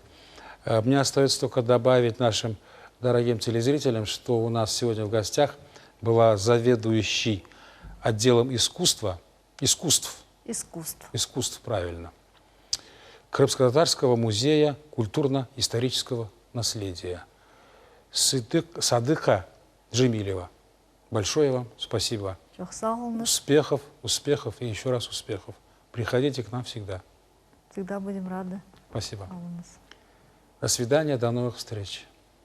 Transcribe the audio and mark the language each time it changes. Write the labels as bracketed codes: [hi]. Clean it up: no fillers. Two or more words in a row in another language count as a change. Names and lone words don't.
[ru] Мне остается только добавить нашим дорогим телезрителям, что у нас сегодня в гостях была заведующий отделом искусства искусств. искусств. Правильно. Крымско-татарского музея культурно-исторического наследия. Садыка Джемилева. Большое вам спасибо. [crh] Çok sağ olun. [ru] Успехов и еще раз успехов. Приходите к нам всегда. Всегда будем рады. Спасибо. [crh] Sağ olunuz. [ru] До свидания, до новых встреч.